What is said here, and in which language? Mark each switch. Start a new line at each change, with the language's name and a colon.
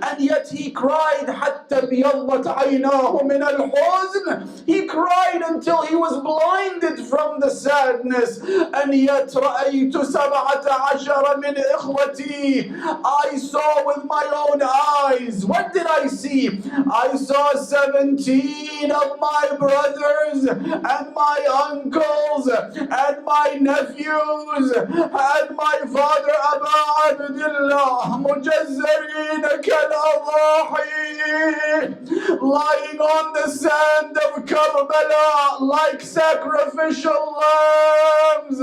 Arabic: And yet he cried, حَتَّى بيضت عيناه من الحزن.
English: He cried until he was blinded from the sadness.
Arabic: And yet رأيت 17 من إخوتي.
English: I saw with my own eyes. What did I see? I saw 17 of my brothers and my uncles and my nephews and my father Aba Abdullah مجزرين كالأضاحي, lying on the sand of Karbala like sacrificial lambs.